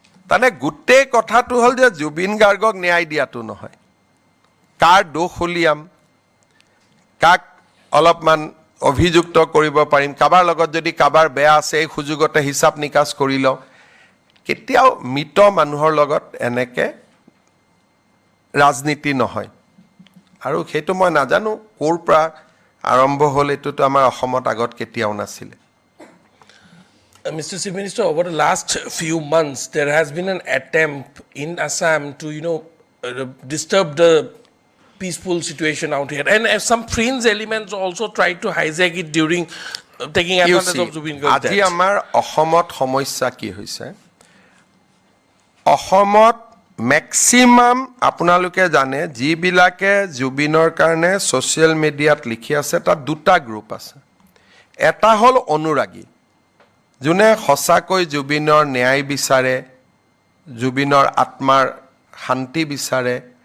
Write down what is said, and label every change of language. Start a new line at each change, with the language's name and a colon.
Assamese: তাৰমানে গোটেই কথাটো হ'ল যে জুবিন গাৰ্গক ন্যায় দিয়াটো নহয়, কাৰ দোষ উলিয়াম, কাক অলপমান অভিযুক্ত কৰিব পাৰিম, কাৰোবাৰ লগত যদি কাৰোবাৰ বেয়া আছে এই সুযোগতে হিচাপ নিকাচ কৰি লওঁ। কেতিয়াও মৃত মানুহৰ লগত এনেকৈ ৰাজনীতি নহয়, আৰু সেইটো মই নাজানো ক'ৰ পৰা আৰম্ভ হ'ল, এইটোতো আমাৰ অসমত আগত কেতিয়াও নাছিলে।
English: Mr. Chief Minister, over the last few months, there has been an attempt in Assam to, disturb the peaceful situation out here. And some fringe elements also tried to hijack it during taking advantage of Zubin Garg's
Assamese: আজি
English: death.
Assamese: আমাৰ অসমত সমস্যা কি হৈছে, অসমত maximum আপোনালোকে জানে যিবিলাকে জুবিনৰ কাৰণে ছ'চিয়েল মিডিয়াত লিখি আছে তাত 2টা গ্ৰুপ আছে। এটা হ'ল অনুৰাগী, যোনে সঁচাকৈ জুবিনৰ ন্যায় বিচাৰে, জুবিনৰ আত্মাৰ শান্তি বিচাৰে।